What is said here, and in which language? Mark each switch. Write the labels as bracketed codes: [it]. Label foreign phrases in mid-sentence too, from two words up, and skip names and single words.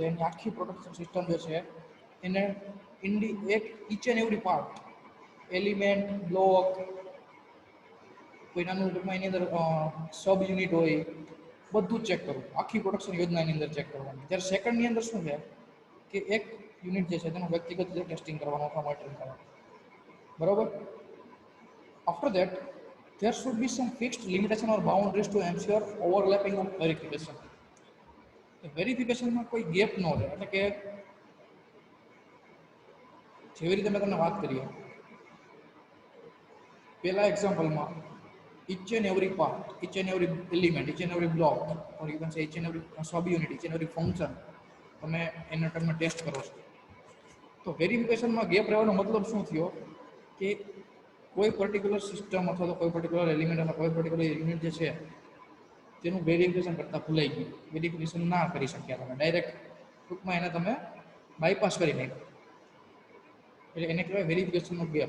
[gu] એની આખી [en] production system [gu] જે છે એને એક [en] each and every part, [gu] એલિમેન્ટ, બ્લોક, કોઈ નાનું ટૂંકમાં એની અંદર [en] sub unit [gu] હોય, બધું જ ચેક કરવું, આખી પ્રોડક્શન યોજનાની અંદર ચેક કરવાની. જ્યારે સેકન્ડની અંદર શું છે કે એક યુનિટ જે છે તેનું વ્યક્તિગત રીતે ટેસ્ટિંગ કરવાનું અથવા મોનિટરિંગ કરવાનું, બરોબર. [en] After that, there should be some fixed limitation or boundaries to ensure overlapping of verification. [gu] વેરિફિકેશનમાં કોઈ ગેપ ન રહે, એટલે કે જેવી રીતે મેં તમને વાત કરી પહેલા એક્ઝામ્પલમાં, [en] each and every part, each and every element, each and every block, or you can say each and every sub-unit, each and every function [gu] તમે એના ટર્મમાં ટેસ્ટ કરો છો. [en] તો વેરિફિકેશનમાં ગેપ રહેવાનો મતલબ શું થયો કે કોઈ particular system અથવા તો કોઈ particular element અથવા કોઈ particular unit જે છે તેનું વેરિફિકેશન કરતાં ભૂલાઈ ગયું, વેરિફિકેશન ના કરી શક્યા તમે, ડાયરેક્ટ ટૂંકમાં એને તમે બાયપાસ કરી નાખ્યું, એટલે એને કહેવાય વેરિફિકેશનનો ગેપ.